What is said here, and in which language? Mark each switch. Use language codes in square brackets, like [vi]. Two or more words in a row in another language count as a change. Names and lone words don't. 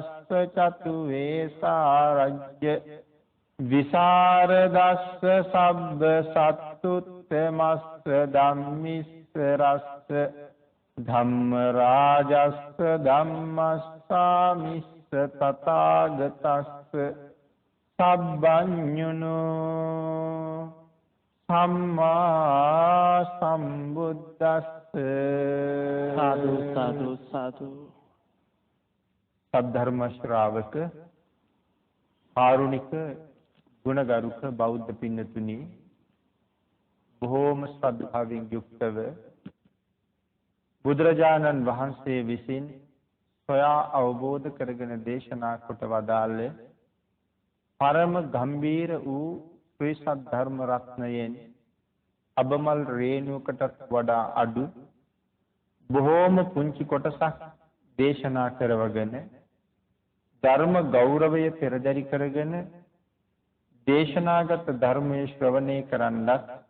[pi] චතුවේ සාරජ්‍ය විසරදස්ස සබ්බ සත්තුත්තමස්ස ධම්මිස්ස රස්ස ධම්ම රාජස්ස ධම්මස්සාමිස්ස තථාගතස්ස සබ්බඤුනෝ සම්මා සම්බුද්දස්ස [si] සාදු සාදු සාදු සද්ධර්ම ශ්‍රාවක කාරුණික ගුණගරුක බෞද්ධ පින්නතුනි බොහෝම ශ්‍රද්ධාවෙන් යුක්තව බුදුරජාණන් වහන්සේ විසින් සොයා අවබෝධ කරගෙන දේශනා කොට වදාළ පරම ගම්බීර වූ ශ්‍රී සද්ධර්ම රත්නයෙන් අබමල් රේණුවකටත් වඩා අඩු බොහෝම පුංචි කොටසක් දේශනා කරවගෙන ධර්ම ගෞරවය පෙරදරි කරගෙන දේශනාගත ධර්මයේ ශ්‍රවණය කරන්නත්